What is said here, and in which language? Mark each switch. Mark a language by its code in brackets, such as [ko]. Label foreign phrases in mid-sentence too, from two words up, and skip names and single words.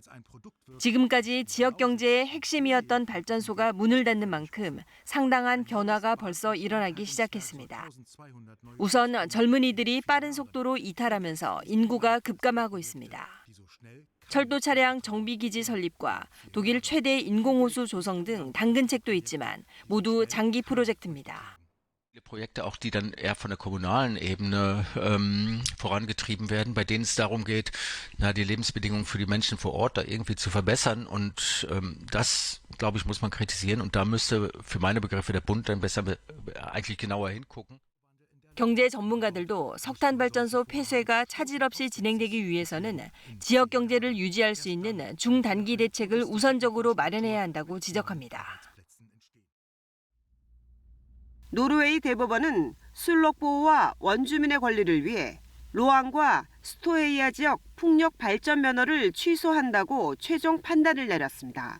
[ko] 지금까지 지역 경제의 핵심이었던 발전소가 문을 닫는 만큼 상당한 변화가 벌써 일어나기 시작했습니다. 우선 젊은이들이 빠른 속도로 이탈하면서 인구가 급감하고 있습니다. 철도 차량 정비기지 설립과 독일 최대 인공호수 조성 등 당근책도 있지만 모두 장기 프로젝트입니다. [de] Projekte auch, die dann eher von der kommunalen Ebene vorangetrieben werden, bei denen es darum geht, die Lebensbedingungen für die Menschen vor Ort da irgendwie zu verbessern. Und das, glaube ich, muss man kritisieren. Und da müsste für meine Begriffe der Bund dann besser eigentlich genauer hingucken. [ko] 경제 전문가들도 석탄 발전소 폐쇄가 차질 없이 진행되기 위해서는 지역 경제를 유지할 수 있는 중단기 대책을 우선적으로 마련해야 한다고 지적합니다. 노르웨이 대법원은 순록 보호와 원주민의 권리를 위해 로앙과 스토헤이아 지역 풍력 발전 면허를 취소한다고 최종 판단을 내렸습니다.